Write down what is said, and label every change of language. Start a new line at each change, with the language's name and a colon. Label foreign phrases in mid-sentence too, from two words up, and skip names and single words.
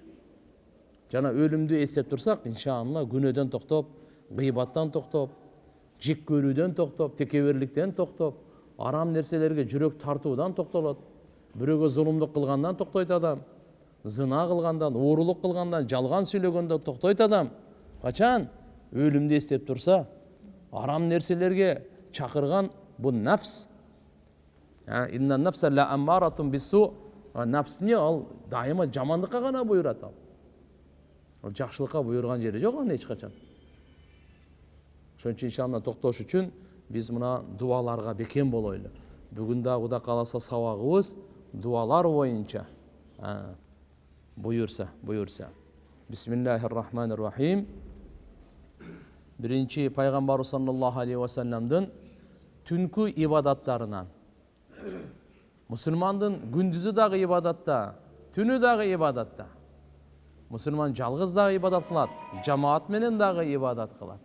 Kyrgyz: Жана өлүмдү эстеп турсак, иншалла күнөөдөн токтоп, гыйбаттан токтоп, жек көрүүдөн токтоп, текеберликтен токтоп, арам нерселерге жүрөк тартуудан токтолот. Бирөөгө зулумдук кылгандан токтойт адам, зына кылгандан, уурулук кылгандан, жалган сүйлөгөндөн токтойт адам. Качан өлүмдү эстеп турса, арам нерселерге чакырган бул нафс.
Arabic: إن النفس لأمارة بالسوء.
Kyrgyz: Нафсне ал дайыма жамандыкка гана буйрат ал. Ал жакшылыкка буйрган жери жок аны эч качан. Ошон үчүн иншалла токтош үчүн биз мына дуаларга бекем болойлу. Бүгүн да Кудай кааласа сабагыбыз дуалар боюнча буйурса.
Arabic: بسم الله الرحمن الرحيم.
Kyrgyz: Биринчи Пайгамбар
Arabic: صلى الله عليه وسلم
Kyrgyz: түнкү ибадаттарынан. Мусулмандын күндүзү дагы ибадатта, түнү дагы ибадатта. Мусулман жалгыз дагы ибадат кылат, жамаат менен дагы ибадат кылат.